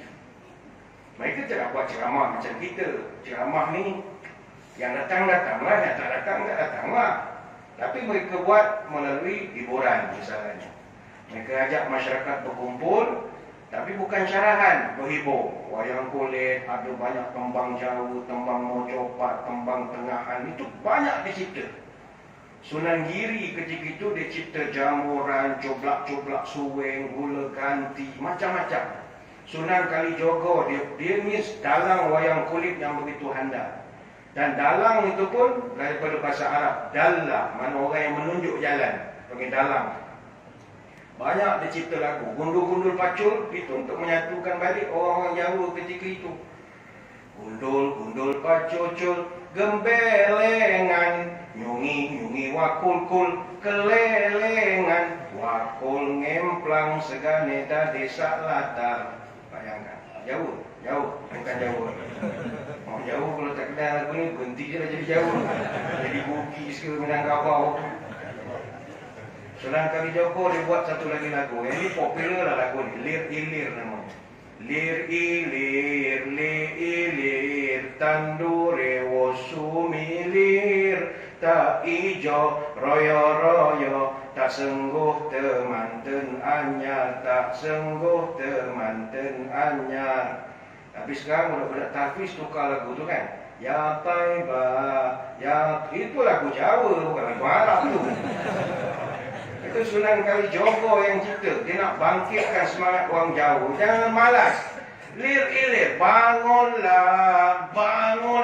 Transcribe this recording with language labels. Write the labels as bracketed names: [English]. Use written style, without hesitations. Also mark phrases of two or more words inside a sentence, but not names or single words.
[Malay] Mereka tidak buat ceramah macam kita. Ceramah ni yang datang-datanglah, yang tak datang tak datanglah. Tapi mereka buat melalui hiburan misalnya. Mereka ajak masyarakat berkumpul, tapi bukan syarahan, berhibur. Wayang kulit, ada banyak tembang jauh, tembang mojopat, tembang tengahan. Itu banyak dicipta. Sunan Giri ketika itu dia cipta jamuran, coblak-coblak suweng, gula ganti, macam-macam. Sunan Kalijogo, dia ni dalang wayang kulit yang begitu handal. Dan dalang itu pun daripada bahasa Arab. Dallah, mana orang yang menunjuk jalan. Panggil dalang. Banyak dia cipta lagu. Gundul-gundul pacul, itu untuk menyatukan balik orang-orang Jawa ketika itu. [Javanese] Gundul-gundul pacul, gembelengan, nyungi-nyungi wakul-kul, kelelengan, wakul ngemplang segane da desa latar. [Malay] Bayangkan, jauh, bukan Jawa. Orang Jawa kalau tak kenal lagu ni, berhenti je lah jadi Jawa. Jadi Bugis ke Minangkabau. Sunan Kalijogo dia buat satu lagi lagu. Yang ini popular lah lagu ni. Lir-ilir namanya. [Javanese] Lir-ilir, lir-ilir, tandure wosumilir, tak ijo, royo-royo, Tak sengguh temanten anyar, tak sengguh temanten anyar. [Malay] Tapi sekarang budak-budak tahfiz tukar lagu tu kan. Ya Taibah, ya, itu lagu Jawa, bukan lagu Arab tu. Itu Sunan Kalijogo yang cerita. Dia nak bangkitkan semangat orang Jawa. Jangan malas. Lir-ilir, bangunlah, bangunlah.